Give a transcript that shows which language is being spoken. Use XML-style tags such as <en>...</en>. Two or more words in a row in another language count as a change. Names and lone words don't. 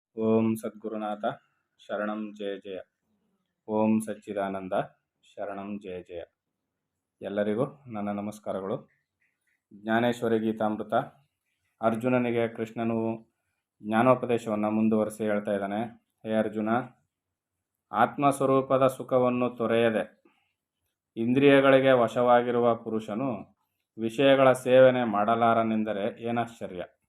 <sa>ಓಂ ಸದ್ಗುರುನಾಥ ಶರಣಂ ಜಯ ಜಯ. ಓಂ ಸಚ್ಚಿದಾನಂದ ಶರಣಂ ಜಯ ಜಯ.</sa> <kn>ಎಲ್ಲರಿಗೂ ನನ್ನ ನಮಸ್ಕಾರಗಳು. ಜ್ಞಾನೇಶ್ವರಿ ಗೀತಾಮೃತ. ಅರ್ಜುನನಿಗೆ ಕೃಷ್ಣನು ಜ್ಞಾನೋಪದೇಶವನ್ನು ಮುಂದುವರಿಸಿ ಹೇಳ್ತಾ ಇದ್ದಾನೆ. ಹೇ ಅರ್ಜುನ, ಆತ್ಮಸ್ವರೂಪದ ಸುಖವನ್ನು ತೊರೆಯದೆ ಇಂದ್ರಿಯಗಳಿಗೆ ವಶವಾಗಿರುವ ಪುರುಷನು ವಿಷಯಗಳ ಸೇವನೆ ಮಾಡಲಾರನೆಂದರೆ ಏನಾಶ್ಚರ್ಯ.</kn>